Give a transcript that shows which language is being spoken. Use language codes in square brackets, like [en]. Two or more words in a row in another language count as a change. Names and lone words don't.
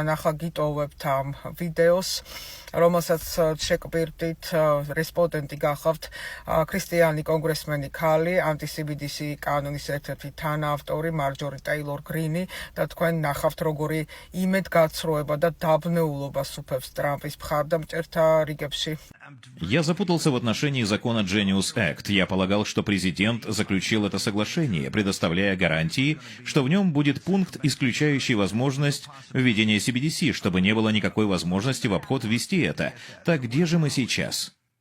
[ka] ახლა გიტოვებთ ამ ვიდეოს, რომელსაც შეკვირდით, რესპონდენტი გახავთ ქრისტიანი კონგრესმენი ქალი, ანტი-CBDC კანონის ერთ-ერთი თანაავტორი მარჯორი ტეილორ გრინი და თქვენ ნახავთ, როგორი იმედგაცრუება და დაბნეულობა სუფევს ტრამპის მხარდამჭერთა რიგებში. [ru] Я запутался в отношении закона Genius Act. Я полагал, что президент заключил это соглашение, предоставляя гарантии, что в нем будет пункт, исключающий возможность введения CBDC, чтобы не было никакой возможности в обход ввести это. Так где же мы сейчас?